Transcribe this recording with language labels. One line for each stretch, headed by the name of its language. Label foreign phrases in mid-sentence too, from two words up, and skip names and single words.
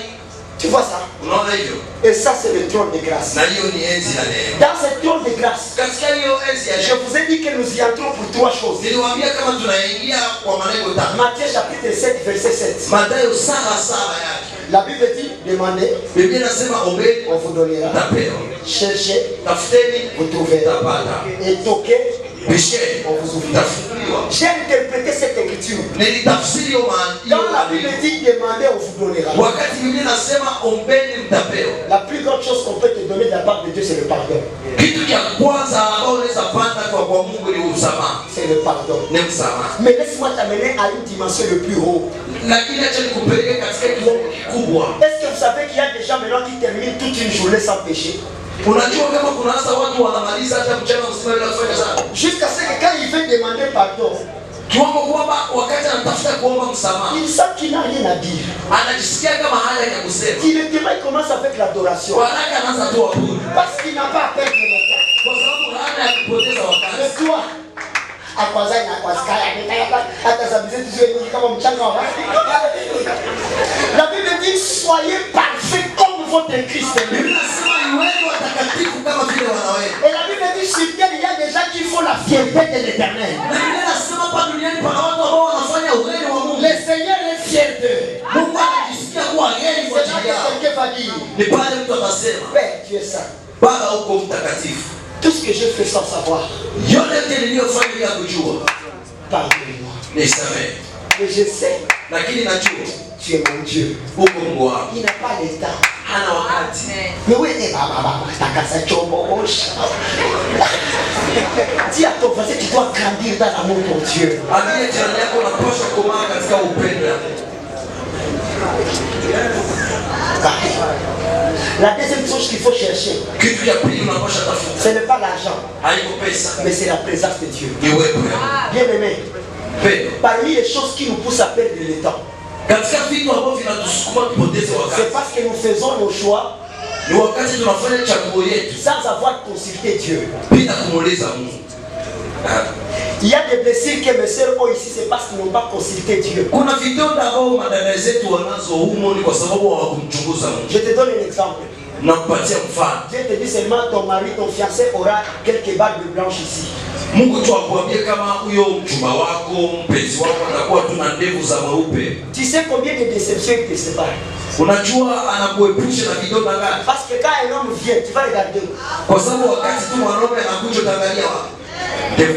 French: Tu vois ça? Et ça c'est le trône de grâce. Dans ce trône de grâce, je vous ai dit que nous y entrons pour 3 choses. Matthieu chapitre 7 verset 7. La Bible dit, demandez,
Swahili: Biblia inasema ombeni
French: on vous donnera.
Swahili: mtapewa.
French: Cherchez,
Swahili: Tafuteni
French: vous trouverez.
Swahili: mtapata.
French: Et toquez,
Swahili: Bisheni
French: on vous ouvrira.
Swahili: mtafunguliwa.
French: J'ai interprété cette écriture.
Swahili: Nilitafsiri hiyo
French: Quand la Bible
Swahili: maandiko.
French: dit, demandez, on vous donnera.
Swahili: Wakati Biblia inasema ombeni mtapewa.
French: La plus grande chose qu'on peut te donner de la part de Dieu, c'est le pardon.
Swahili: Kitu cha kwanza ambao unaweza pata kwa Mungu ni msamaha.
French: C'est le pardon.
Swahili: Ni msamaha.
French: Mais laisse-moi t'amener à une dimension le plus haut.
Swahili: Lakini acha nikupeleke katika kiwango kikubwa.
French: Est-ce que vous savez qu'il y a des gens maintenant qui terminent toute une journée sans péché?
Swahili: Unajua kama kuna hasa watu wanamaliza hata mchana mzima bila kufanya dhambi.
French: Jusqu'à ce que quand il veut demander pardon,
Swahili: Kiwango kwamba wakati anatafuta kuomba msamaha,
French: il sent qu'il n'a rien à dire.
Swahili: anajisikia kama hana ya kusema.
French: Directement, il commence avec l'adoration.
Swahili: Kwa haraka anaanza tu abudu.
French: Parce qu'il n'a pas à perdre le temps.
Swahili: Kwa sababu hana ya kupoteza wakati.
French: Mais toi, à quoi ça, il n'a pas La Bible dit, soyez parfaits comme votre Christ est.
Swahili: Biblia inasema iweni watakatifu kama vile wanawake.
French: Et la Bible dit, sur terre, il y a des gens qui font la fierté de l'éternel.
Swahili: Na Biblia inasema hapa duniani pana watu ambao wanafanya ugheri wa Mungu.
French: Le Seigneur est fier d'eux.
Swahili: Mungu anajisikia kuwa heri kwa
French: C'est là
Swahili: ajili yao.
French: que quelqu'un va dire,
Swahili: Ni pale mtu atasema,
French: Père, tu es saint.
Swahili: Baba uko mtakatifu.
French: Tout ce que je fais sans savoir,
Swahili: Yote niliyofanya bila kujua,
French: pardonne-moi.
Swahili: nisamehe.
French: Mais je sais,
Swahili: Lakini najua
French: tu es mon Dieu.
Swahili: uko Mungu wangu.
French: Il n'a pas le temps.
Swahili: Hana wakati.
French: Mais oui,
Swahili: takasa chombo osha.
French: Dis à ton voisin, tu dois grandir dans l'amour de Dieu.
Swahili: Ambia jirani yako unapaswa kukomaa katika upendo.
French: La deuxième chose qu'il faut chercher,
Swahili: Kitu ya pili unapaswa tafuta.
French: ce n'est pas l'argent,
Swahili: Haiko pesa.
French: mais c'est la présence de Dieu.
Swahili: Ni uwepo.
French: Bien aimé,
Swahili: Pendo.
French: parmi les choses qui nous poussent à perdre le temps,
Swahili: Katika vitu ambavyo vinatusukuma tupoteze wakati.
French: c'est parce que nous faisons nos choix
Swahili: Ni wakati tunafanya chaguo yetu
French: sans avoir consulté Dieu.
Swahili: bila kumuuliza Mungu.
French: Il y a des blessures que mes sœurs ont ici, c'est parce qu'ils n'ont pas consulté Dieu.
Swahili: Kuna vidonda ambao madada zetu wanazo humo ni kwa sababu hawakumchunguza Mungu.
French: Je te donne un exemple.
Swahili: Nakupatia mfano.
French: Dieu te dit seulement ton mari, ton fiancé aura quelques barbes blanches ici.
Swahili: Mungu tu akwambie kama huyo mchumba wako, mpenzi wako atakuwa tu na ndevu za mweupe.
French: Tu sais combien de déceptions il te sépare?
Swahili: Unajua anakuepusha na vidonda gani?
French: Parce que quand un homme vient, tu vas regarder.
Swahili: Kwa sababu wakati tu mwanaume anakuja utaangalia wapi? Ndevu.